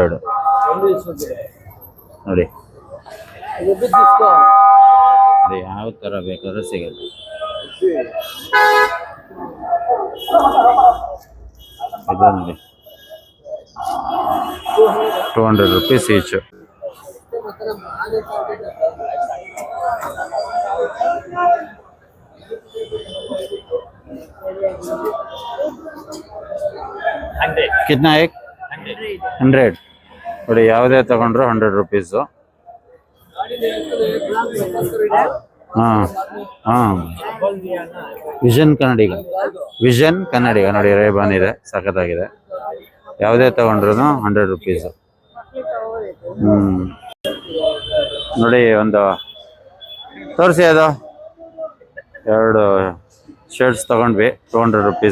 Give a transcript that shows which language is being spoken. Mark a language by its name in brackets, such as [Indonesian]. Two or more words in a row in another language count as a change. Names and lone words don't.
[Kannada] 200 ನೋಡಿ ಯಾವ ತರ ಬೇಕಾದ್ರೂ ಸಿಗುತ್ತೆ. ಇದು ನೋಡಿ 200 rupees each. [Hindi] कितना एक [Kannada] 100 ನೋಡಿ ಯಾವುದೇ ತಗೊಂಡ್ರು 100 rupees. ವಿಷನ್ ಕನ್ನಡಿಗ ನೋಡಿ ರೇಬಾನ್ ಇದೆ, ಸಖತ್ತಾಗಿದೆ. ಯಾವುದೇ ತಗೊಂಡ್ರು 100 rupees. ನೋಡಿ ಒಂದು ತೋರಿಸಿ, ಅದು 2 ಶರ್ಟ್ಸ್ ತಗೊಂಡ್ವಿ 200 rupees.